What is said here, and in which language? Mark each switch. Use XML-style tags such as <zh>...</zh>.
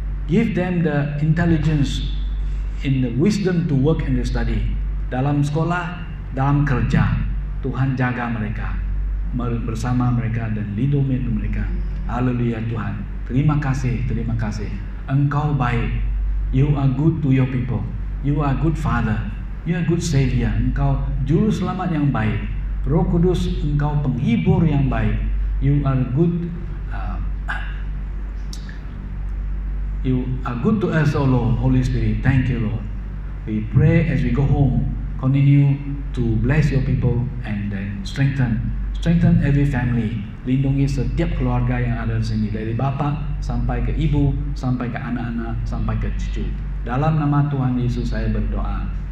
<en>Give them the intelligence in the wisdom to work and to study.</en> <ms>Dalam sekolah, dalam kerja, Tuhan jaga mereka, bersama mereka dan lindungi mereka. Haleluya Tuhan. Terima kasih, terima kasih. Engkau baik.</ms> <en>You are good to your people. You are good Father. You are good Savior.</en> <ms>Engkau juru selamat yang baik. Roh Kudus, Engkau penghibur yang baik.</ms> <en>You are good. You are good to us, O Lord, Holy Spirit. Thank you, Lord. We pray as we go home, continue to bless your people and then strengthen every family.</en> <ms>Lindungi setiap keluarga yang ada di sini, dari bapak sampai ke ibu, sampai ke anak-anak, sampai ke cucu. Dalam nama Tuhan Yesus saya berdoa.</ms>